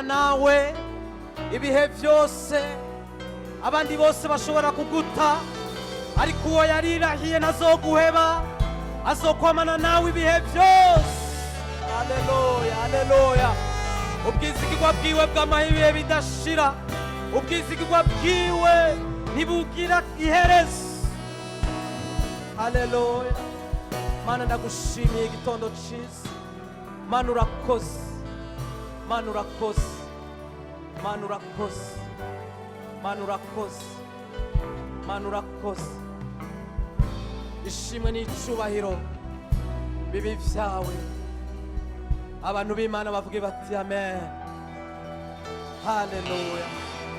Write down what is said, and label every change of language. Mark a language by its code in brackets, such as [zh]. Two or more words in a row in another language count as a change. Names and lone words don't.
[rn] nawe ibihe byose abandi bose bashobora kuguta ariko uwo yarirahiye ntazoguheba azokwamana nawe ibihe byose haleluya haleluya ubwizigirwa bwiwe bw'amahibiye bidashira ubwizigirwa bwiwe ntibugira iherezo haleluya mana ndagushimiye igitondo cyiza mana urakoze mana urakoze mana urakoze mana urakoze mana urakoze ishimwe n'icubahiro bibi vyawe abantu b'Imana bavuge bati amen haleluya